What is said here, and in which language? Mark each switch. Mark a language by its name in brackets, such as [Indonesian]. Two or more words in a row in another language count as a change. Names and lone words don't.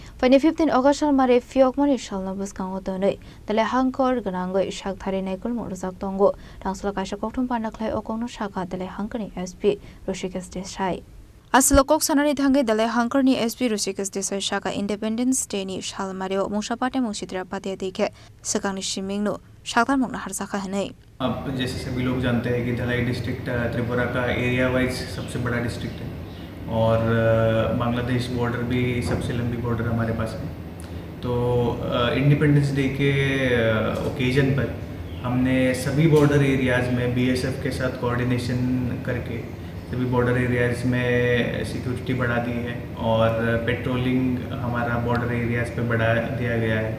[Kok Borok] Pani 15 August mare fiok mari shalna buskang otone dale hangkor ganangoi shak thari naikul morzak tongo tangsla kaisa kokthum panaklai okongno shaka dale hangkani SP Rishikesh Desai Aslokok sanani thange dale hangkarni SP Rishikesh Desai shaka Independence Day ni shal mareo musapate musitra pate dekhe sakangni shimingno shaktar mokna harsaka hanai [Hindi] अब जैसे सभी लोग जानते हैं कि धलाई डिस्ट्रिक्ट त्रिपुरा का [English] area wise [Hindi] सबसे बड़ा डिस्ट्रिक्ट है और बांग्लादेश बॉर्डर भी सबसे लंबी बॉर्डर हमारे पास है। तो इंडिपेंडेंस डे के ओकेजन पर हमने सभी [English] border areas [Hindi] में बीएसएफ के साथ कोऑर्डिनेशन करके सभी [English] border areas [Hindi] में सिक्योरिटी बढ़ा दी है और पेट्रोलिंग हमारा [English] border areas [Hindi] पे बढ़ा दिया गया है।